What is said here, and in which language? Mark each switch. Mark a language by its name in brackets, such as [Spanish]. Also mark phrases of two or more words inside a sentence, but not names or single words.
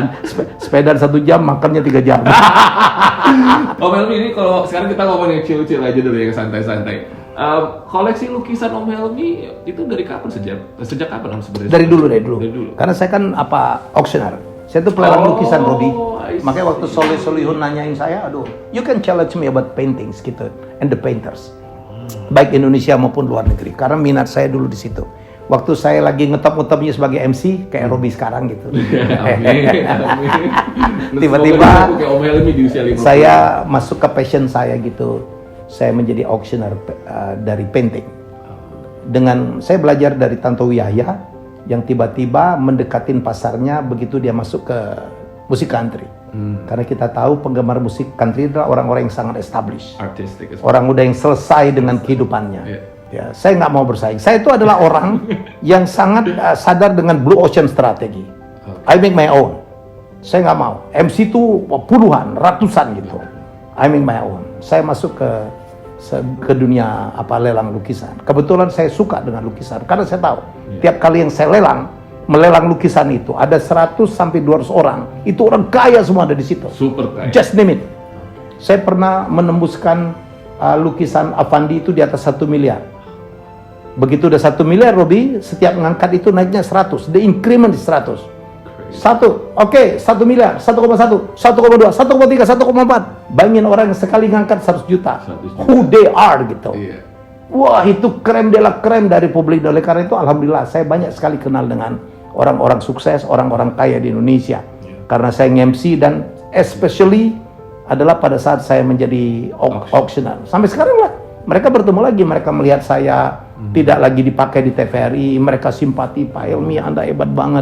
[Indonesian] Sepedaan 1 jam, makannya 3 jam. Om Helmi, ini kalau sekarang kita ngomong yang chill-chill aja dulu, yang santai-santai. Koleksi lukisan Om Helmi itu dari kapan, sejak kapan Om sebenarnya? Dari dulu. Dari dulu. Karena saya kan auctioneer. Saya tuh pelelang lukisan, Rodi. [English] I see. [Indonesian] Makanya waktu Solihun nanyain saya, aduh, [English] you can challenge me about paintings gitu, and the painters. [Indonesian] Baik Indonesia maupun luar negeri. Karena minat saya dulu di situ. Waktu saya lagi ngetop-ngetopnya sebagai MC, kayak Robi sekarang gitu. Amin, amin. Tiba-tiba Semoga kayak Om Helmi di usia 50. saya masuk ke passion saya gitu. Saya menjadi auctioneer dari painting. Dengan saya belajar dari Tantowi Yahya yang tiba-tiba mendekatin pasarnya begitu dia masuk ke musik country. Karena kita tahu penggemar musik country adalah orang-orang yang sangat established. Artistic. Orang udah yang selesai dengan kehidupannya. Iya. Ya, saya nggak mau bersaing. Saya itu adalah orang yang sangat sadar dengan [English] blue ocean [Indonesian] strategi. [English] I make my own. [Indonesian] Saya nggak mau. MC itu puluhan, ratusan gitu. [English] I make my own. [Indonesian] Saya masuk ke dunia lelang lukisan. Kebetulan saya suka dengan lukisan karena saya tahu tiap kali yang saya melelang lukisan itu ada 100 sampai 200 orang. Itu orang kaya semua ada di situ. Super kaya. [English] Just name it. [Indonesian] Saya pernah menembuskan lukisan Avandi itu di atas 1 miliar. Begitu udah 1 miliar, Robi, setiap ngangkat itu naiknya 100. [English] The increment is 100. 1 miliar, 1,1, 1,2, 1,3, 1,4. [Indonesian] Bayangin orang yang sekali ngangkat 100 juta. 100 juta. [English] Who they are gitu. [Indonesian] Iya. Wah, itu [French] krem de la krem [Indonesian] dari publik. Oleh karena itu, alhamdulillah, saya banyak sekali kenal dengan orang-orang sukses, orang-orang kaya di Indonesia. Karena saya nge-MC dan especially adalah pada saat saya menjadi auctioneer. Sampai sekarang lah, mereka bertemu lagi, mereka melihat saya tidak lagi dipakai di TVRI, mereka simpati, Pak Helmi, Anda hebat banget.